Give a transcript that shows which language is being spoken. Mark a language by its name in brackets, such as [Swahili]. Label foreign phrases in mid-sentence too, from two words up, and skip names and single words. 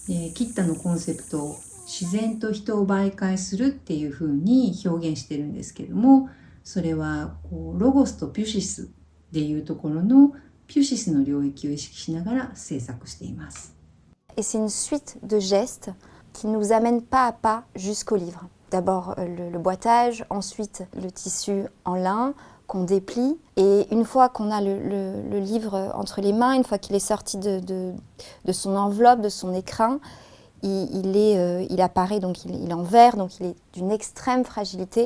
[Japanese] で、キッタのコンセプトを自然と人を媒介するっていう風に表現してるんですけども、それはロゴスとピュシスっていうところのピュシスの領域を意識しながら制作しています。 [French] Et c'est une suite de gestes qui nous amènent pas à pas jusqu'au livre. D'abord le boitage, ensuite le tissu en lin qu'on déplie. Et une fois qu'on a le livre entre les mains, une fois qu'il est sorti de son enveloppe, de son écrin, il apparaît, donc il est en verre, donc il est d'une extrême fragilité.